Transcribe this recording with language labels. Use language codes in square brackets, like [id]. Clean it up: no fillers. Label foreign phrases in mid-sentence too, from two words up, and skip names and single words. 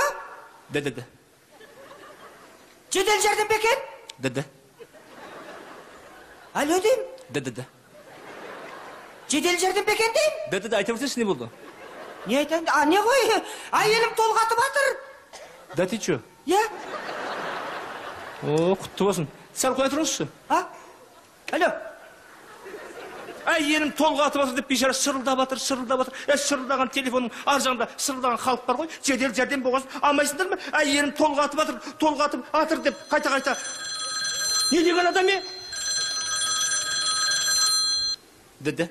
[kk] Деді. Жедел жәрдем бекен? Деді. Алло дейм? Деді. Жедел жәрдем бекен дейм? Деді, айта берсеші, не болды? Не айтайын? Не ғой? Әйелім толғатып атыр. [ru] Да ты чё? Я? О, [kk] құтты болсын. Сәл қоя тұрыңызшы. Алло? Әйелім толғатып атыр деп бейшара шырылдап атыр. Шырылдаған телефонның ар жағында шырылдаған халық бар ғой. Жедел жәрдем болғасын алмайсыңдар ма? Әйелім толғатып атыр деп қайта. Не деген адам е? Деді.